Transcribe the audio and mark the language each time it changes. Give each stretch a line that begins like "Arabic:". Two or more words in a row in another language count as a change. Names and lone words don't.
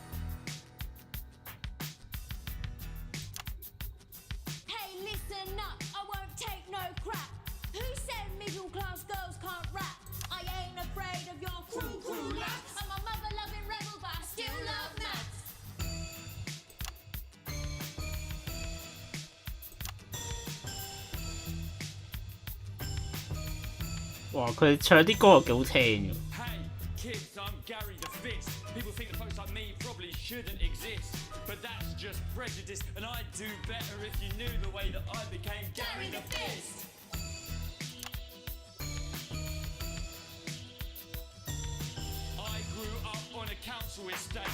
English: Hey, listen up, I won't take no crap. Who said middle class girls can't rap? I ain't afraid of your cruel lads. I'm a mother loving rebel, but I still love maths. 哇！
Cantonese: 佢唱啲歌又幾好聽嘅。
English: Hey, kids, I'm Gary the Fist. People think that folks like me probably shouldn't exist, but that's just prejudice, and I'd do better if you knew the way that I became Gary the Fist. I grew up on a council estate.